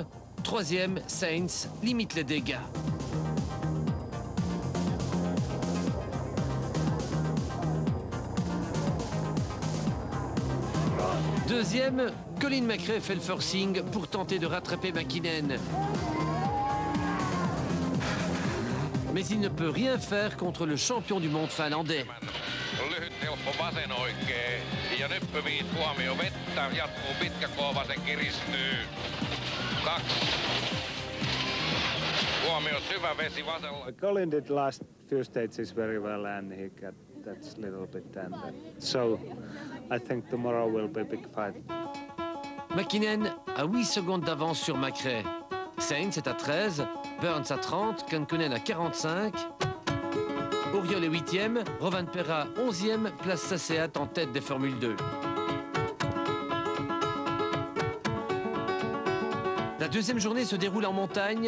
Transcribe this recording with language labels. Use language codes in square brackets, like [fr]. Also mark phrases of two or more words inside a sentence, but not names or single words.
[fr] Troisième, Sainz limite les dégâts. Deuxième, Colin McRae fait le forcing pour tenter de rattraper Mäkinen. Mais il ne peut rien faire contre le champion du monde finlandais. [fi] Lyhyt, helppo vasen oikee ja nyppyviit huomio vettä, jatkuu pitkä kova vasen kiristyy. 2. Huomio syvä vesi vasella. [en] Colin did last few stages very well and he got that little bit and so I think tomorrow will be a big fight. [fr] Mäkinen a 8 secondes d'avance sur McRae. Sainz est à 13, Burns à 30, Kankkunen à 45. Auriol est 8e, Rovanperä 11e, place sa Seat en tête des Formule 2. La deuxième journée se déroule en montagne.